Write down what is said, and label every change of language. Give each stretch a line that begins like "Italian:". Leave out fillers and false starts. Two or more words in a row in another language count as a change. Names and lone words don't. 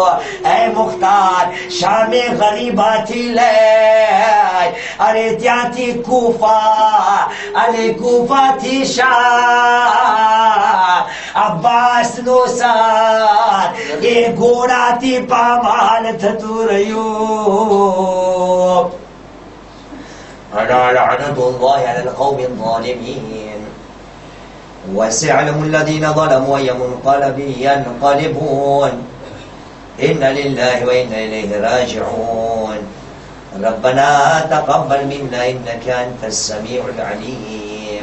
Gujarati: હે મુખ્તાર, શામે ગરીબાથી લઈ અરે ત્યાંથી કૂફા, અને કૂફાથી શામ, અબ્બાસ નો સાથ એ ઘોડાથી પામાલ થતું રહ્યું.
Arabic: ألا لعنة الله على القوم الظالمين. وسيعلم الذين ظلموا أي منقلب ينقلبون. إن لله وإنا إليه راجعون. ربنا تقبل منا إنك أنت السميع العليم.